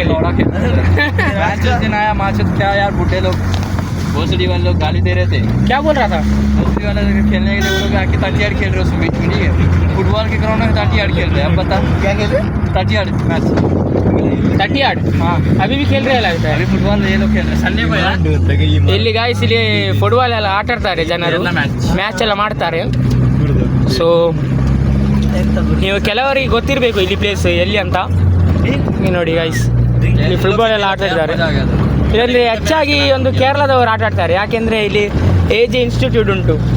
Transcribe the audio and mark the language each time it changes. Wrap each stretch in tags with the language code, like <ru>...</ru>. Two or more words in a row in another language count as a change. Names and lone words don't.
<hi>लौड़ा खेलते मैच उस दिन आया मैच क्या यार बुढ़े लोग भोसड़ी वाले लोग गाली दे रहे थे क्या बोल रहा था भोसड़ी वाले खेलने के लिए वो लोग आके 30 खेल रहे हो उसमें बीच में ठीक है फुटबॉल के ग्राउंड में 30 खेल रहे हैं अब बता क्या खेल रहे 30 मैच 30 हाँ अभी भी खेल रहे लगता है अभी फुटबॉल ये लोग खेल रहे हैं संडे को यार</hi> <kn>ಇಲ್ಲಿ ಗಾಯ್ಸ್ ಇಲ್ಲಿ ಫುಟ್ಬಾಲ್ ಎಲ್ಲ ಆಟ ಆಡ್ತಾರೆ ಜನರು ಮ್ಯಾಚ್ ಎಲ್ಲ ಮಾಡ್ತಾರೆ ಸೊ ನೀವು ಕೆಲವರಿಗೆ ಗೊತ್ತಿರಬೇಕು ಇಲ್ಲಿ ಪ್ಲೇಸ್ ಎಲ್ಲಿ ಅಂತ ನೀವು ನೋಡಿ ಗಾಯ್ಸ್ ಇಲ್ಲಿ ಫುಟ್ಬಾಲ್ ಎಲ್ಲ ಆಡ್ತಾ ಇದ್ದಾರೆ ಇದರಲ್ಲಿ ಹೆಚ್ಚಾಗಿ ಒಂದು ಕೇರಳದವರು ಆಟ ಆಡ್ತಾರೆ ಯಾಕೆಂದರೆ ಇಲ್ಲಿ AJ ಇನ್ಸ್ಟಿಟ್ಯೂಟ್ ಉಂಟು</kn>